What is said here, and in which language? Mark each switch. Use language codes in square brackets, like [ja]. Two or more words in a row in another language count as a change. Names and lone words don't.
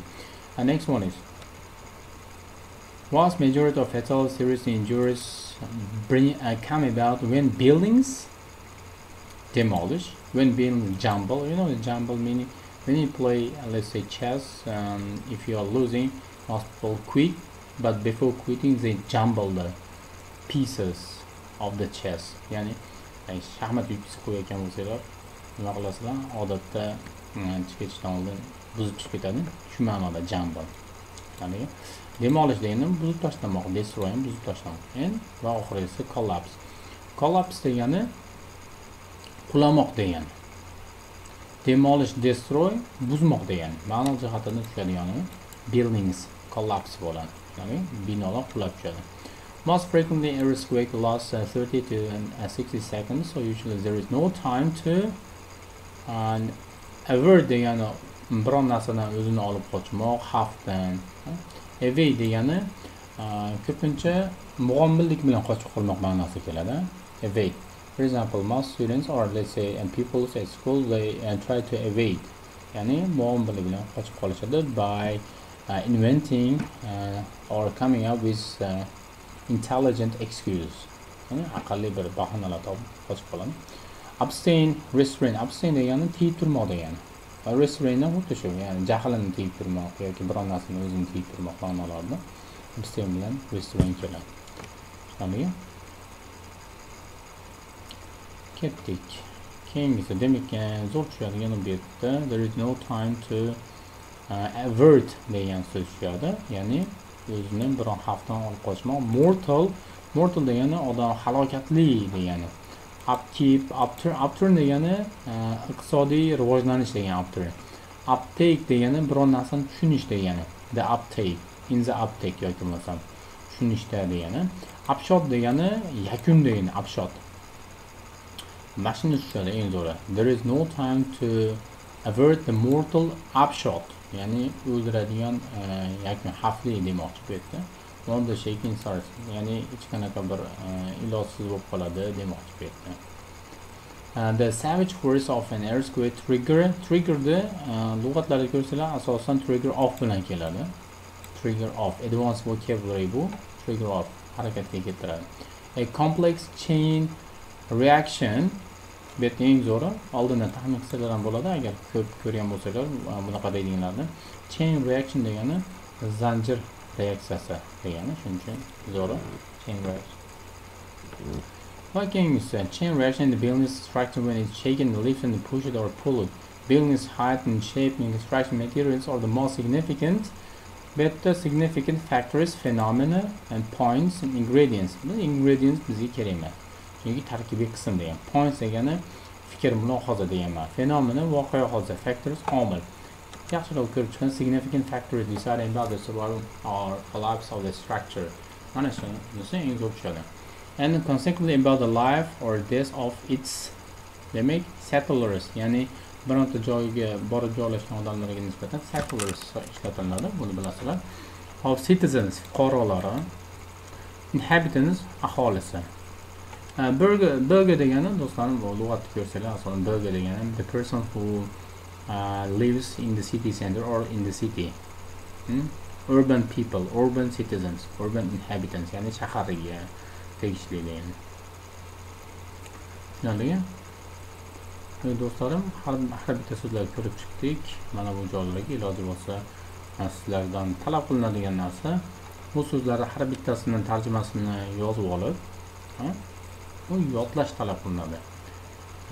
[en] Next one is vast majority of fatal serious injuries come about when buildings demolish, when buildings jumble. You know the jumble meaning when you play let's say chess. If you are losing, most people quit, but before quitting they jumble the pieces of the chess. [uz] Yani shaxmat yutqizib qo'yayotgan bo'lsalar nima qilasizlar? Odatda chiqishdan oldin buzib chiqib ketadi. Shu ma'noda jumble. Yani demolish degani buzib tashlamoq, destroy ham buzib tashlamoq. Va oxirgisi collapse. Collapse degani qulamoq degani. Demolish, destroy buzmoq degani. Ma'no jihatdan tushadigani buildings collapse bo'ladi. Ya'ni binolar qulab tushadi. [en] Most frequently earthquake lasts 30 to 60 seconds, so usually there is no time to avert [uz] degani biron narsadan o'zini olib qochmoq, xavfdan. Evade degani ko'pincha mug'ombirlik bilan qochib qolmoq ma'nosiga keladi. Evade. [en] For example, most students or let's say people at school they try to evade. [uz] Ya'ni mug'ombirlik bilan qochib qolishadi [en] by inventing or coming up with intelligent excuse. [uz] Aqlli bir bahonalar topib qochib qoladi. [en] Abstain, restrain. [uz] Abstain degani tiyib turmoq degani. Restrain ham xuddi shu, ya'ni jahlini tiyib turmoq yoki biron narsani o'zini tiyib turmoq ma'nolarida abstain bilan restrain keladi. Tushunarlimi? Ketdik. Keyingisi demak zo'r tushadigan bu yerda [en] there is no time to avert [uz] degan so'z tushadi. Ya'ni o'zini biron xavfdan olib qochmoq. Mortal degani odam halokatli degani. Upkeep, upturn degani iqtisodiy rivojlanish degani upturn. Uptake degani biron narsani tushunish degani. [en] The uptake, in the uptake [uz] yoki bo'lmasam tushunishda degani. Upshot degani yakun degani, upshot. Mashina tushadi eng zo'ri. [en] There is no time to avert the mortal upshot. [uz] Ya'ni o'ldiradigan yakun xavfli demoqchi bu yerda. [en] One the shaking starts. [uz] Ya'ni hech qanaqa bir ilojsiz bo'lib qoladi demoqchi bu yerda. [en] The savage force of an earthquake [uz] triggerni lug'atlarda ko'rsanglar asosan [en] trigger off [uz] bilan keladi. [en] Trigger off, advanced vocabulary bu. [uz] Trigger off harakatga keltiradi. [en] A complex chain reaction. [uz] Bu yerda eng zo'ri oldindan taxmin qilsalar ham bo'ladi agar ko'p ko'rgan bo'lsalar bunaqa deydiganlarni. [en] Chain reaction [uz] degani zanjir reaksiyasi degani, shuning uchun zo'ri [en] chain reaction. Keyingisi chain reaction in the building structure when it's shaken, lifted, and pushed or pulled. Building's height and shape and construction materials are the most significant. Better significant factors, phenomena, and points and ingredients. [uz] Bu ingredients bizga kerak emas. Chunki tarkibiy qism degan. Points degani fikr, mulohaza degan. Phenomena voqea hodisa, factors omil. Yaxshiroq ko'rib chiqqan [en] significant factors deciding about the survival or collapse of the structure. [uz] Mana shunisi eng zo'r tushadi. [en] And consequently about the life or death of its [uz] demak settlers, ya'ni bironta joyga borib joylashgan odamlarga nisbatan settlers ishlatiladi, buni bilasizlar. [en] Of citizens, [uz] fuqarolari, inhabitants, aholisi. Burger degani do'stlarim, bu lug'atni ko'rsanglar, asosan burger degani [en] the person who lives in the city center or in the city. Urban people, urban citizens, urban inhabitants, [uz] ya'ni shaharga tegishli degani. Tushunarlimi? Do'stlarim, har bitta so'zlarni ko'rib chiqdik. Mana bu joylarga iloji bo'lsa sizlardan talab qilinadigan narsa bu so'zlarni har bittasining tarjimasini yozib olib, u yodlash talab qilinadi.